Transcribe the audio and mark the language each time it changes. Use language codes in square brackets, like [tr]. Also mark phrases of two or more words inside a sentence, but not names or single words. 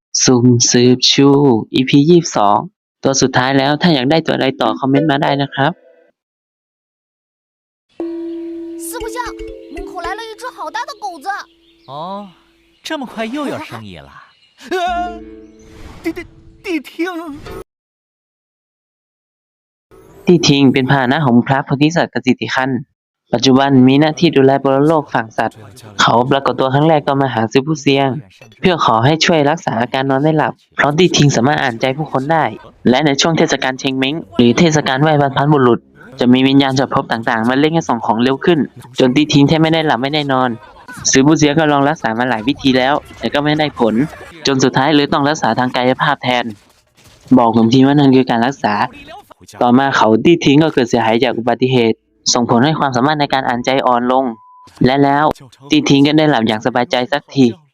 [th] สุ่มสืบชู EP 22ตัวสุดท้ายแล้วถ้าอยากได้ตัวอะไรต่อคอมเมนต์มาได้นะครับ [zh] 四不像，门口来了一只好大的狗子。哦，这么快又有生意了？谛听， [th] ที่ทิงเป็นพาหนะของพระโพธิสัตว์กสิทธิขันธ์ปัจจุบันมีหน้าที่ดูแลปรโลกฝั่งสัตว์เขาปรากฏตัวครั้งแรกก็มาหาซื้อผู้เซียงเพื่อขอให้ช่วยรักษาอาการนอนไม่หลับ เพราะที่ทิงสามารถอ่านใจผู้คนได้และในช่วงเทศกาลเชงเม้งหรือเทศกาลไหว้บรรพบุรุษจะมีวิญญาณจากภพต่างๆมาเร่งให้ส่งของเร็วขึ้นจนที่ทิงแทบไม่ได้หลับไม่ได้นอนซื้อผู้เซียงก็ลองรักษามาหลายวิธีแล้วแต่ก็ไม่ได้ผลจนสุดท้ายเลยต้องรักษาทางกายภาพแทนบอกผมทีว่านั่นคือการรักษาต่อมาเขาที่ทิ้งก็เกิดเสียหายจากอุบัติเหตุส่งผลให้ความสามารถในการอ่านใจอ่อนลงและแล้วที่ทิ้งก็ได้หลับอย่างสบายใจสักที